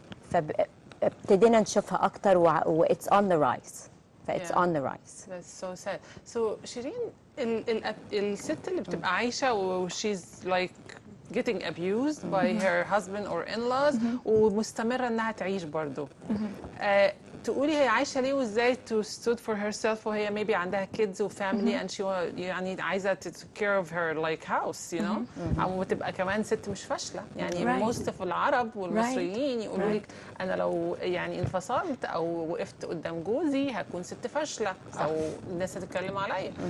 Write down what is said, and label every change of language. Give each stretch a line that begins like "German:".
Arabic: فابتدينا نشوفها اكتر و
English: it's on the rise. It's on the rise. That's so sad.
Arabic: So شيرين، الست اللي بتبقى عايشة و
English: she's like getting abused by her husband or in-laws
Arabic: ومستمرة انها تعيش برضو. تقولي هي عايشة ليه وازاي
English: to stood for herself
Arabic: وهي maybe عندها kids و family and she يعني عايزة to
English: take care of her like house you know
Arabic: أو تبقى كمان ست مش فاشلة يعني most of العرب والمصريين يقولوا لك أنا لو يعني انفصلت أو وقفت قدام جوزي هكون ست فاشلة أو الناس هتتكلم عليا.